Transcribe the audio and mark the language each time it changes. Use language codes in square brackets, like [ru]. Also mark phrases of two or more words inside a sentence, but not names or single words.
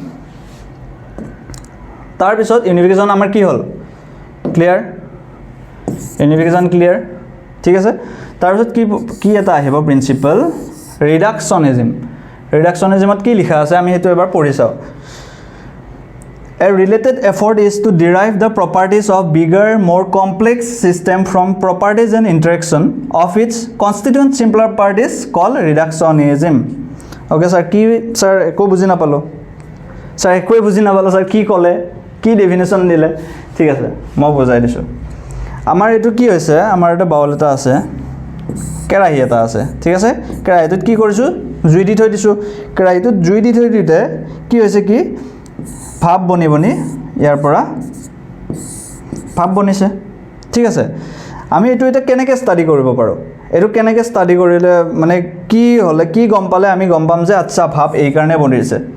[as] তাৰপিছত ইউনিফিকেশ্যন আমাৰ কি হ'ল [en] clear unification clear [as] ঠিক আছে তাৰপিছত কি এটা আহিব প্ৰিন্সিপল ৰিডাকশ্যনিজমত কি লিখা আছে আমি সেইটো এবাৰ পঢ়ি চাওঁ [en] A related effort is to derive the properties of bigger, more complex system from properties and interaction of its constituent simpler parties called reductionism. Okay, sir. [as] কি ছাৰ একো বুজি নাপালো. ছাৰ একো বুজি নাপালো ছাৰ কি ক'লে কি ডেফিনিচন দিলে. ঠিক আছে মই বুজাই দিছোঁ আমাৰ এটো কি হৈছে আমাৰ এটা বাউল এটা আছে কেৰাহী এটা আছে ঠিক আছে কেৰাহীটোত কি কৰিছোঁ জুই দি থৈ দিছোঁ কেৰাহীটোত জুই দি থৈ দিতে কি হৈছে কি ভাপ বনি বনি ইয়াৰ পৰা ভাপ বনিছে ঠিক আছে আমি এইটো এটা কেনেকৈ ষ্টাডি কৰিব পাৰোঁ এইটো কেনেকৈ ষ্টাডি কৰিলে মানে কি হ'লে কি গম পালে আমি গম পাম যে আচ্ছা ভাপ এই কাৰণে বনিছে